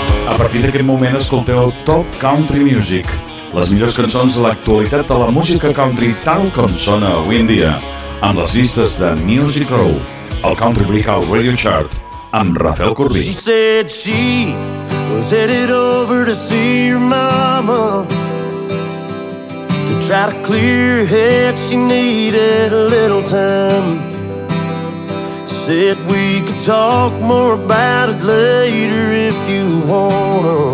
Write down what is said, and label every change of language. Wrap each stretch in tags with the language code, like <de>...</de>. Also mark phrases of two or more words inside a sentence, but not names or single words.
<ca>A partir d'aquest moment escolteu Top Country Music, les millors cançons de l'actualitat de la música country tal com sona avui en dia, amb les llistes de Music Row, el Country Breakout Radio Chart, amb Rafel Corbí.</ca> <en>She said she was headed over to see her mama, to try to clear her head. She needed a little time. Said we could talk more about it later if you wanna.</en>